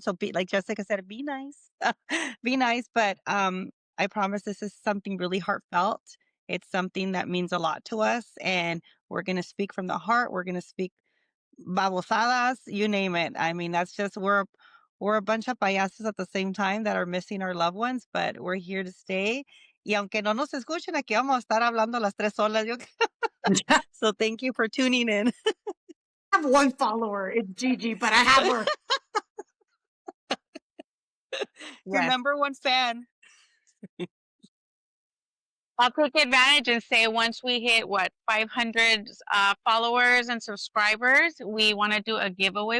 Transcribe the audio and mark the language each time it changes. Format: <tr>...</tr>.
<en>So be like Jessica said, be nice. Be nice. But I promise this is something really heartfelt. It's something that means a lot to us. And we're gonna speak from the heart. We're gonna speak babosadas, you name it. I mean, that's just we're a bunch of payasos at the same time that are missing our loved ones, but we're here to stay.</en> <es>Y aunque no nos escuchen, aquí vamos a estar hablando las tres solas.</es> <en>I So thank you for tuning in. have one follower. It's Gigi, but I have her. Your Yes. number one fan. I'll take advantage and say once we hit 500 followers and subscribers, we want to do a giveaway.</en>